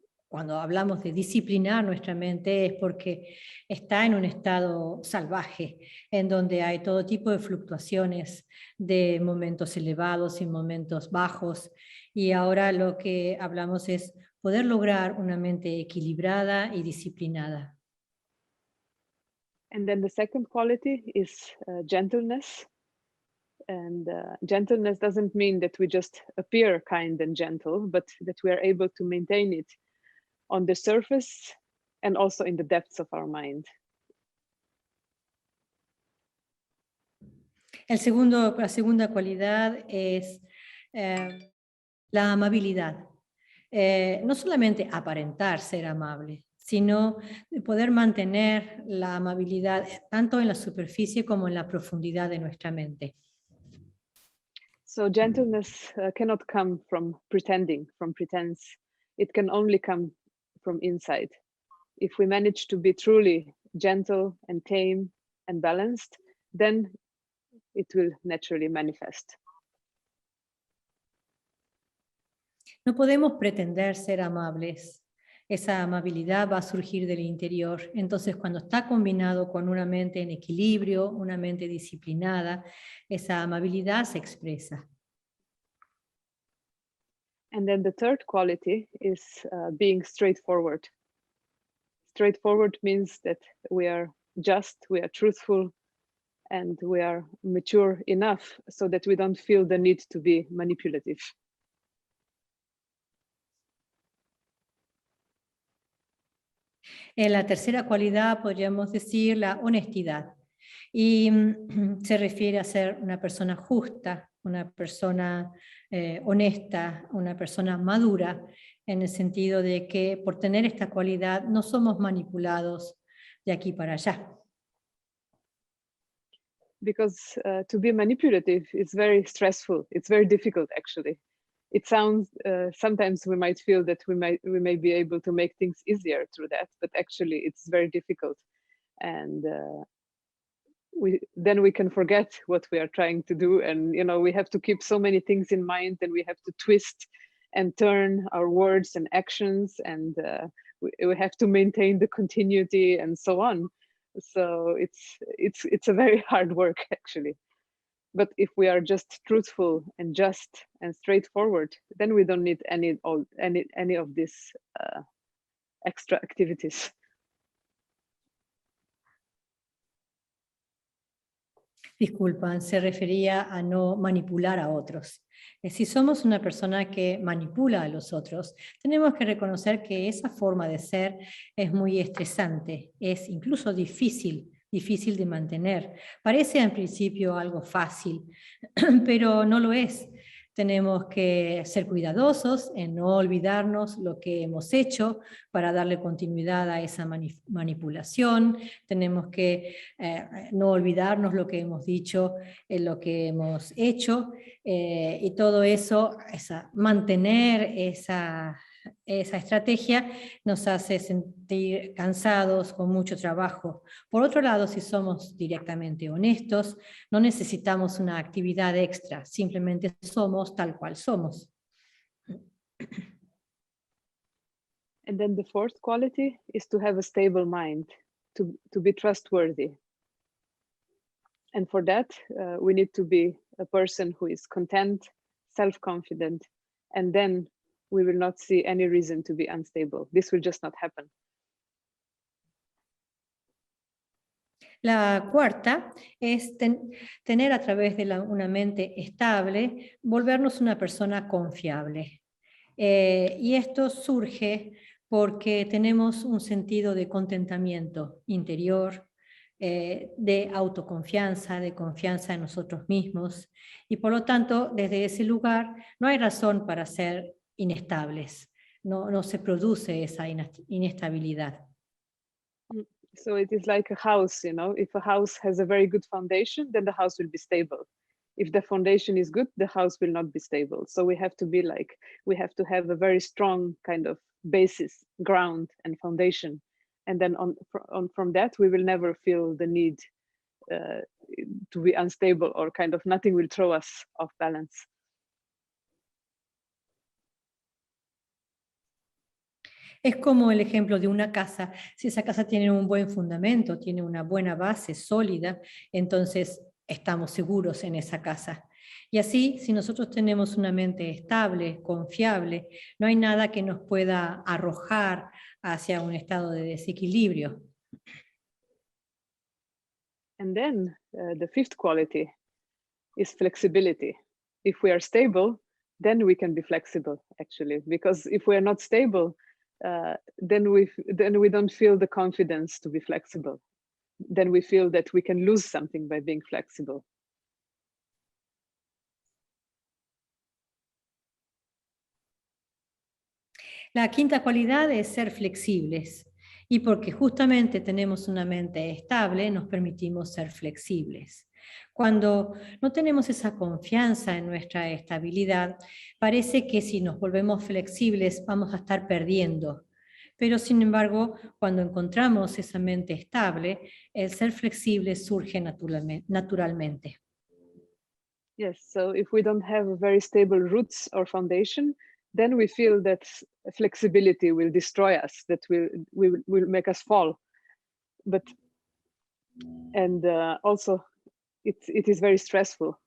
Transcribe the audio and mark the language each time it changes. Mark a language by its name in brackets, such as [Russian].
[Spanish] Cuando hablamos de disciplinar nuestra mente es porque está en un estado salvaje, en donde hay todo tipo de fluctuaciones, de momentos elevados y momentos bajos. Y ahora lo que hablamos es poder lograr una mente equilibrada y disciplinada. [English] And then the second quality is gentleness. And gentleness doesn't mean that we just appear kind and gentle, but that we are able to maintain it on the surface and also in the depths of our mind. [Spanish] La segunda cualidad es la amabilidad. No solamente aparentar ser amable, sino poder mantener la amabilidad tanto en la superficie como en la profundidad de nuestra mente. [English] So gentleness cannot come from pretending, from pretense. It can only come from inside. If we manage to be truly gentle and tame and balanced, then it will naturally manifest. [Spanish] No podemos pretender ser amables. Esa amabilidad va a surgir del interior. Entonces, cuando está combinado con una mente en equilibrio, una mente disciplinada, esa amabilidad se expresa. [English] And then the third quality is being straightforward. Straightforward means that we are just, we are truthful, and we are mature enough so that we don't feel the need to be manipulative. [Spanish] En la tercera cualidad podríamos decir la honestidad. Y se refiere a ser una persona justa, una persona honesta, una persona madura, en el sentido de que por tener esta cualidad no somos manipulados de aquí para allá. [English] Because to be manipulative is very stressful. It's very difficult, actually. It sounds, sometimes we might feel that we may be able to make things easier through that, but actually it's very difficult. And then we can forget what we are trying to do. And, you know, we have to keep so many things in mind, and we have to twist and turn our words and actions, and we have to maintain the continuity and so on. So it's a very hard work, actually. But if we are just truthful and just and straightforward, then we don't need any of these extra activities. [Spanish] Disculpan, se refería a no manipular a otros. Si somos una persona que manipula a los otros, tenemos que reconocer que esa forma de ser es muy estresante, es incluso difícil de mantener. Parece en principio algo fácil, pero no lo es. Tenemos que ser cuidadosos en no olvidarnos lo que hemos hecho para darle continuidad a esa manipulación. Tenemos que no olvidarnos lo que hemos dicho, lo que hemos hecho, y todo eso, mantener esa estrategia nos hace sentir cansados, con mucho trabajo. Por otro lado, si somos directamente honestos, no necesitamos una actividad extra, simplemente somos tal cual somos. [English] And then the fourth quality is to have a stable mind, to be trustworthy. And for that, we need to be a person who is content, self-confident, and then we will not see any reason to be unstable. This will just not happen. [Spanish] La cuarta es tener a través de una mente estable, volvernos una persona confiable. Y esto surge porque tenemos un sentido de contentamiento interior, de autoconfianza, de confianza en nosotros mismos, y por lo tanto, desde ese lugar no hay razón para ser inestables, no se produce esa inestabilidad. [English] So it is like a house, you know, if a house has a very good foundation, then the house will be stable. if the foundation is good, the house will not be stable. So we have to be like, we have to have a very strong kind of basis, ground and foundation. And then from that, we will never feel the need to be unstable, or kind of nothing will throw us off balance. [Spanish] Es como el ejemplo de una casa. Si esa casa tiene un buen fundamento, tiene una buena base sólida, entonces estamos seguros en esa casa. Y así, si nosotros tenemos una mente estable, confiable, no hay nada que nos pueda arrojar hacia un estado de desequilibrio. [English] And then the fifth quality is flexibility. If we are stable, then we can be flexible, actually, because if we are not stable, then we don't feel the confidence to be flexible. Then we feel that we can lose something by being flexible. [Spanish] La quinta cualidad es ser flexibles. Y porque justamente tenemos una mente estable, nos permitimos ser flexibles. Cuando no tenemos esa confianza en nuestra estabilidad, parece que si nos volvemos flexibles vamos a estar perdiendo. Pero sin embargo, cuando encontramos esa mente estable, el ser flexible surge naturalmente. [English] Yes, so if we don't have very stable roots or foundation, then we feel that flexibility will destroy us, that will make us fall. But also it is very stressful.